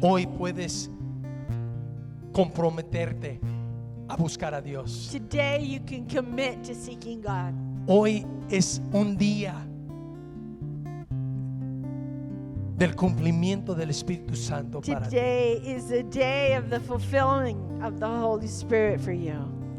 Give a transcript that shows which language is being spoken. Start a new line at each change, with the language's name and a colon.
Spanish: Hoy puedes comprometerte a buscar a Dios.
English: Today you can commit to seeking God.
Spanish: Hoy es un día del cumplimiento del Espíritu Santo para ti.
English: Today is the day of the fulfilling of the Holy Spirit for you.